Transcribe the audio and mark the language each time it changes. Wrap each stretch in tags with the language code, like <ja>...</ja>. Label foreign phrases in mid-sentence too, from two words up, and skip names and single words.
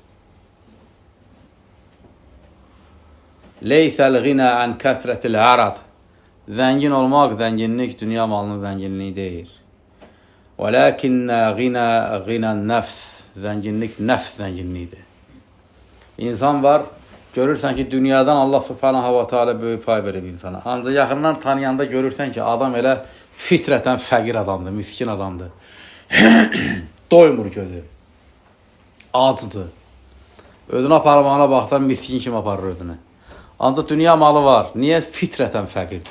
<ar>ليس الغنى عن كثرة العرض.</ar> <az>Zəngin olmaq, zənginlik, dünya malının zənginliyi deyil.</az> <ar>ولكن غنى النفس.</ar> <az>Zənginlik nəfs zənginliyidir. İnsan var, Görürsən ki, dünyadan</az> <ar>الله سبحانه وتعالى</ar> <az>böyük pay verib insana. Ancaq yaxından tanıyanda görürsən ki, adam elə fitrətən fəqir adamdır, miskin adamdır. Doymur gözü. Acıdır. Özünə aparmağına baxsan miskin kimi aparır özünü. Ancaq dünya malı var. Niyə? Fitrətən fəqirdir.</az>